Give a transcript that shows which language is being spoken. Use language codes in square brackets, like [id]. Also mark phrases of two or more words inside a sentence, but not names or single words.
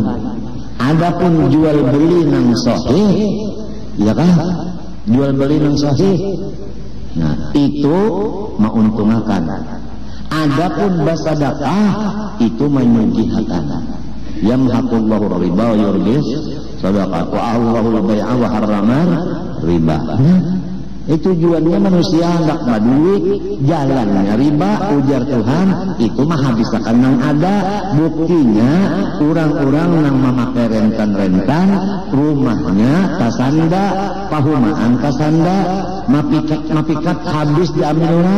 [bjn] Adapun jual beli nang sahih ya kan jual beli nang sahih nah itu menguntungkan. Adapun bersedekah itu menyucihakan. [ar] يمحق الله الربا ويربي الصدقة والله البيع وحرم الربا. [bjn] Itu tujuannya manusia hendak duit, jalannya riba ujar Tuhan itu mah habiskan nang ada. Buktinya orang-orang nang memakai rentan-rentan rumahnya kasanda, pahumaan kasanda, mapikat habis diambil orang.